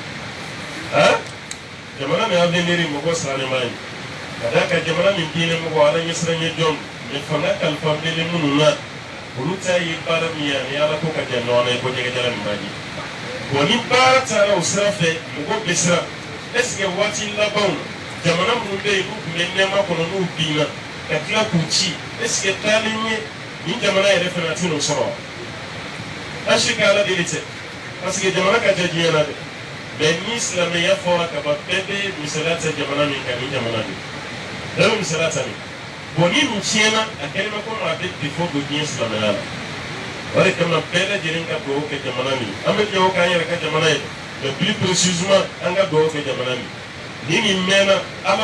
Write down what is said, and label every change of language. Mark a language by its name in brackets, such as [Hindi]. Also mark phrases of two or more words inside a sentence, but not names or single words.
[Bambara] jamana ni avenir mɔgɔw sirannen b'a ye ka d'a kan jamana ni diinɛ mɔgɔ ala ɲɛsiran ye jɔn mais fanga kalifa bɛlen minnu na olu ta ye baara min ye ani ala ko ka jan ɲɔgɔn na ye ko jɛgɛjala min b'a ye bon ni baara taara o sira fɛ mɔgɔw bɛ siran [French] est-ce que [Bambara] waati labanw jamana minnu bɛ yen n'u tun bɛ nɛɛma kɔnɔ n'u binna ka tila k'u ci [French] est-ce que [Bambara] taalen ɲɛ nin jamana yɛrɛ fana tɛ n'o sɔrɔ an si ka ala deli tɛ [French] parce que [Bambara] jamana ka jan diɲɛ na dɛ mais ni silamɛya fɔra ka ban bɛɛ bɛ misaliya ta jamana min kan ni jamana de bɛɛ bɛ misaliya ta nin bon ni nin tiɲɛna a kɛlen bɛ komi a bɛ défaut don diɲɛ silamɛya la o de kama bɛɛ lajɛlen ka dugawu kɛ jamana min an bɛ dugawu k'an yɛrɛ ka jamana ye [French] mais plus précisément [Bambara] an ka dugawu kɛ jamana min ni nin mɛnna ala